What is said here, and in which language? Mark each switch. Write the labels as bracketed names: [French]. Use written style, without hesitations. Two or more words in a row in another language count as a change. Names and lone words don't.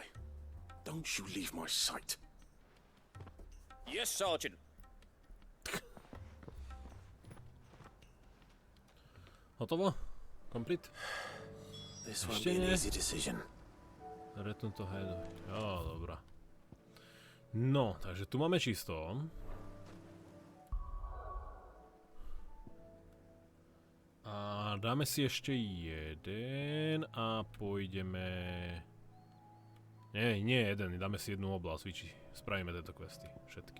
[English] Don't you leave my sight. Yes, Sergeant. [Slovak] Hotovo? [English] Complete? This won't be an easy decision. Return to head. [Slovak] Jo, dobrá. No, takže tu máme čisto. A dáme si ešte jeden a pôjdeme... Nie jeden, dáme si jednu oblasť, spravíme tieto questy, všetky.